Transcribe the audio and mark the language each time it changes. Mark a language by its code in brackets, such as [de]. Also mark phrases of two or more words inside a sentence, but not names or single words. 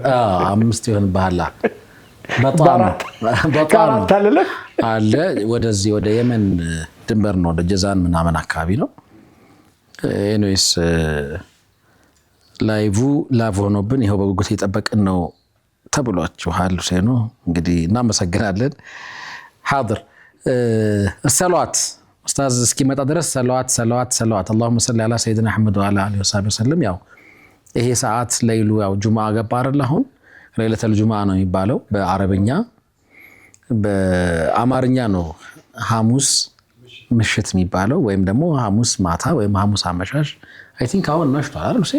[am] አምስት ይሆን ባህላ በጣም አለ ወደዚህ ወደ የመን ድንበር ነው ወደ ጀዛን ምናምን አካባቢ ነው ኤኒዌይስ ላይቭ ሆኖብን ይሄው በጉጉት እየጠበቅን ነው ተብሏችኋል ሁሴኑ እንግዲህ እናመሰግናለን [ar] حاضر الصلوات استاذ [am] እስኪመጣ ድረስ ሰለዋት [ar] اللهم صل على سيدنا محمد وعلى اله وصحبه وسلم [am] ያው ይሄ ሰዓት ለይሉ ያው ጁማዓ ገባ አይደል አሁን [ar] ليلة الجمعة [am] ነው የሚባለው በአረብኛ በአማርኛ ነው ሐሙስ ምሽት የሚባለው ወይም ደግሞ ሐሙስ ማታ ወይም ሐሙስ አመሻሽ [en] I think [am] አሁን መሽቷል አይደል ሁሴን